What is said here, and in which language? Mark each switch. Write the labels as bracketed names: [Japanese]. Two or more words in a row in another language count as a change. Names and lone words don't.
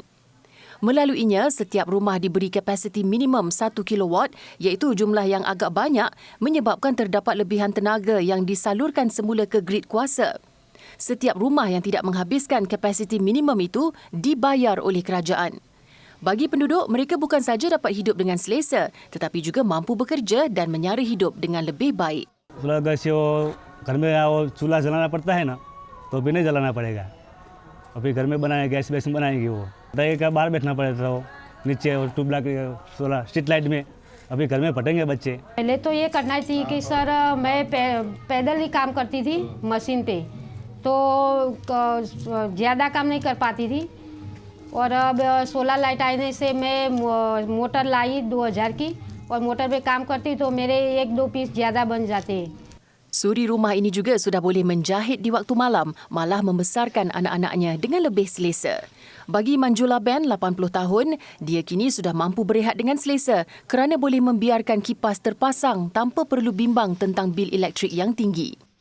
[Malay] Melaluinya, setiap rumah diberi kapasiti minimum 1 kilowatt iaitu jumlah yang agak banyak menyebabkan terdapat lebihan tenaga yang disalurkan semula ke grid kuasa. Setiap rumah yang tidak menghabiskan kapasiti minimum itu dibayar oleh kerajaan. Bagi penduduk, mereka bukan saja dapat hidup dengan selesa tetapi juga mampu bekerja dan menyara hidup dengan lebih baik. [Hindi] घर में चूल्हा जलाना पड़ता है ना, तो भी नहीं जलाना पड़ेगा. अभी घर में बनाए गैस बेस में बनाएंगे वो. का बाहर बैठना पड़ता हो नीचे और ट्यूब लाइट सोलर स्ट्रीट लाइट में. अभी घर में फटेंगे बच्चे. पहले तो ये करना चाहिए कि सर मैं पैदल ही काम करती थी मशीन पे, तो ज़्यादा काम नहीं कर पाती थी और अब सोलर लाइट आने से मैं मोटर लाई 2000 की और मोटर पे काम करती तो मेरे 1-2 पीस ज़्यादा बन जाते हैं. [Malay] Suri rumah ini juga sudah boleh menjahit di waktu malam, malah membesarkan anak-anaknya dengan lebih selesa. Bagi Manjula Ben, 80 tahun, dia kini sudah mampu berehat dengan selesa kerana boleh membiarkan kipas terpasang tanpa perlu bimbang tentang bil elektrik yang tinggi.